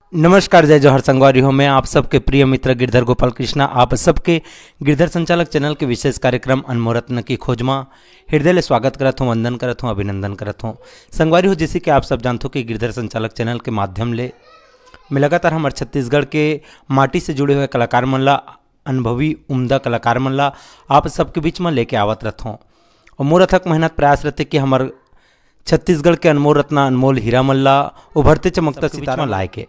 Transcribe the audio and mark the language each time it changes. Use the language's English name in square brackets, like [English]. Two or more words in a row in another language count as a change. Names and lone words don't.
[Chhattisgarhi] नमस्कार, जय जोहर संगवारी हो। मैं आप सबके प्रिय मित्र गिरधर गोपाल कृष्णा आप सबके गिरधर संचालक चैनल के विशेष कार्यक्रम अनमोल रत्न की खोज में हृदय ले स्वागत करत हूँ, वंदन करत हूँ, अभिनंदन करत हूँ। संगवारी हो, जैसे कि आप सब जानते हो कि गिरधर संचालक चैनल के माध्यम ले में लगातार हमारे छत्तीसगढ़ के माटी से जुड़े हुए कलाकार मन ला, अनुभवी उम्दा कलाकार मन ला आप सबके बीच में लेके आवत रहत हूँ। और मोर अथक मेहनत प्रयास रहते कि हमारे छत्तीसगढ़ के अनमोल रत्न, अनमोल हीरा मन ला उभरते चमकता सितारा लाए के।